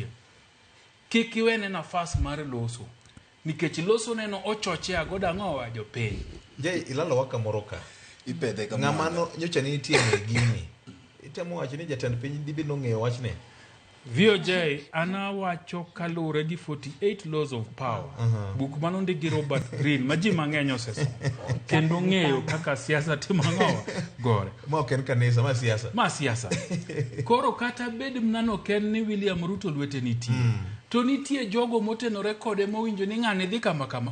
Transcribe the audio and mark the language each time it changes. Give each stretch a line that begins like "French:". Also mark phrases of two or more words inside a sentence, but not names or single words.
Luo (Kenya and Tanzania): Kik iwene nafas mar loso. Nikech loso neno ochoche agoda ng'owa jopiny. Ilalo waka moro ka. Ipedhe kamano. Ng'amano nyocha ni nitie ne gini. Itemo wacho ni jatend piny dibi nong'eyo wachne. VOJ ana wacho kalure gi 48 laws of power. Buk mano ndigi Robert Greene ma ji mang'eny osesomo. Kendo ng'eyo kaka siasa timo ng'owa gore. Ma ok en kanisa, ma siasa. Ma siasa. Koro kata bed mnano ken ni William Ruto lwete nitie. To nitie jogo motenore kode mowinjo ni ng'ane dhi kama kama.